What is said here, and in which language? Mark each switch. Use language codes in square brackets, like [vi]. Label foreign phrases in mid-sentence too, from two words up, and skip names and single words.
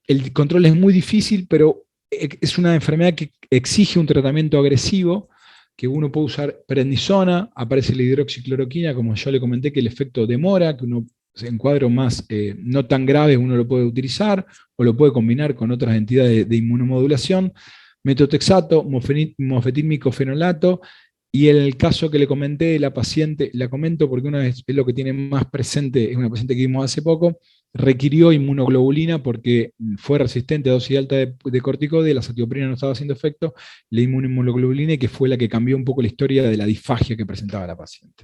[es] El control es muy difícil, pero es una enfermedad que exige un tratamiento agresivo, que uno puede usar prednisona, aparece la hidroxicloroquina, como yo le comenté, que el efecto demora, que uno en cuadros más no tan graves uno lo puede utilizar, o lo puede combinar con otras entidades de inmunomodulación, metotrexato, mofetil-micofenolato, y en el caso que le comenté, la paciente, la comento porque una vez es lo que tiene más presente, es una paciente que vimos hace poco, requirió inmunoglobulina porque fue resistente a dosis alta de corticoide, la satioprina no estaba haciendo efecto, le dimos una inmunoglobulina y que fue la que cambió un poco la historia de la disfagia que presentaba la paciente.